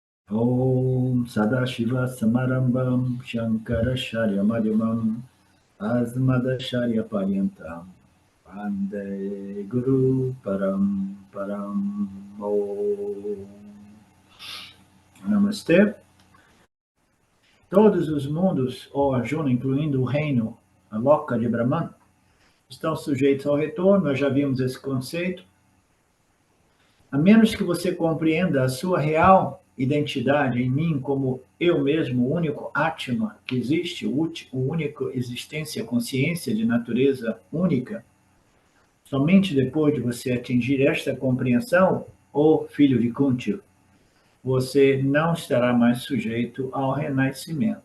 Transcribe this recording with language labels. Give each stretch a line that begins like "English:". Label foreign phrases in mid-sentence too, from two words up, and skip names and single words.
Sanskrit: Om Sadashiva Samarambam Shankaracharya Madhyamam Asmadacharya Paryantam Vande Guru Param Param Om.
Portuguese: Namastê. Todos os mundos, ó Arjuna, incluindo o reino, a Loka de Brahman, estão sujeitos ao retorno. Nós já vimos esse conceito. A menos que você compreenda a sua real identidade em mim como eu mesmo, o único Atma que existe, o único existência, consciência de natureza única, somente depois de você atingir esta compreensão, ô filho de Kunti, você não estará mais sujeito ao renascimento.